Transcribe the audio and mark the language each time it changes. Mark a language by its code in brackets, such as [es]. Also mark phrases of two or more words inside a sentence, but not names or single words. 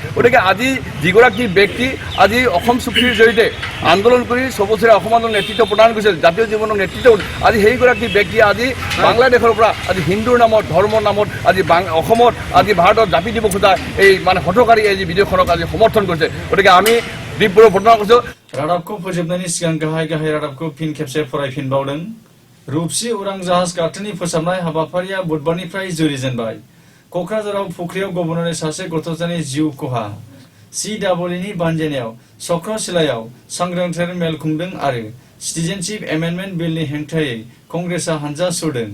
[as] গতিকে আজি যিগৰাকী ব্যক্তি আজি অসম চুক্তিৰ জৰিয়তে আন্দোলন কৰি চবুচৰে অসম আন্দোলন নেতৃত্ব প্ৰদান কৰিছিল, জাতীয় জীৱনৰ নেতৃত্ব, আজি সেইগৰাকী ব্যক্তি আজি বাংলাদেশৰ পৰা আজি হিন্দুৰ নামত ধৰ্মৰ নামত আজি অসমত আজি ভাৰতত জাপি দিব খোজা এই মানে হঠকাৰী এই বিধেয়কখনক আজি সমৰ্থন কৰিছে। গতিকে আমি তীব্ৰ বৰ্ণনা কৰিছোঁ। [brx] रादाबखौ फोजोबनायनि सिगां गाहाय रादाबखौ फिन खेबसे फरायफिनबावदों। रुपसि उरां जाहाज गाथोननि फोसाबनाय हाबाफारिया बुधबारनिफ्राय जुरिजेनबाय। क'क्राझाराव फुख्रियाव गबनानै सासे गथ'सानि जिउ खहा। CEEनि बानजायनायाव चक्रशिलायाव सांग्रांथि मेल खुंदों आरो सिटिजेनशिप एमेन्डमेन्ट बिलनि हेंथायै कंग्रेसआ हानजा सुरदों।